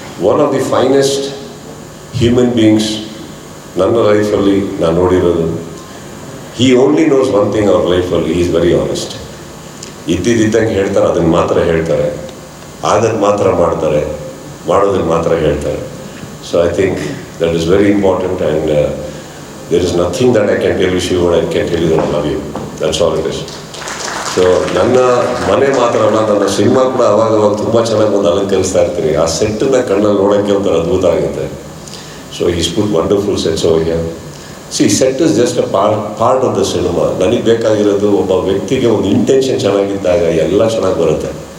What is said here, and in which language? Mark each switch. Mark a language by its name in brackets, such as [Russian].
[English] one of the finest human beings [Kannada] ನನ್ನ ಲೈಫಲ್ಲಿ ನಾನು ನೋಡಿರೋದು. [English] he only knows one thing [Kannada] ಅವ್ರ ಲೈಫಲ್ಲಿ, [English] He is very honest. [Kannada] ಇದ್ದಿದ್ದಂಗೆ ಹೇಳ್ತಾರೆ, ಅದನ್ನು ಮಾತ್ರ ಹೇಳ್ತಾರೆ, ಅದನ್ನು ಮಾತ್ರ ಮಾಡ್ತಾರೆ, ಮಾಡೋದನ್ನು ಮಾತ್ರ ಹೇಳ್ತಾರೆ. [English] So I think that is very important. And there is nothing that I can tell you, Shiva, I can tell you that I love you. That's all it is. [Kannada] So ನನ್ನ ಮನೆ ಮಾತ್ರ ಅಲ್ಲ, ನನ್ನ ಸಿನಿಮಾ ಕೂಡ ಅವಾಗ ತುಂಬ ಚೆನ್ನಾಗಿ ಒಂದು ಅಲಂಕರಿಸ್ತಾ ಇರ್ತೀನಿ. ಆ ಸೆಟ್ಟನ್ನು ಕಣ್ಣಲ್ಲಿ ನೋಡೋಕ್ಕೆ ಒಂಥರ ಅದ್ಭುತ ಆಗುತ್ತೆ. [English] So is put wonderful sets over here. See set is just a part of the cinema. [Kannada] ನನಗೆ ಬೇಕಾಗಿರೋದು ಒಬ್ಬ ವ್ಯಕ್ತಿಗೆ ಒಂದು ಇಂಟೆನ್ಷನ್ ಚೆನ್ನಾಗಿದ್ದಾಗ ಎಲ್ಲ ಚೆನ್ನಾಗಿ ಬರುತ್ತೆ.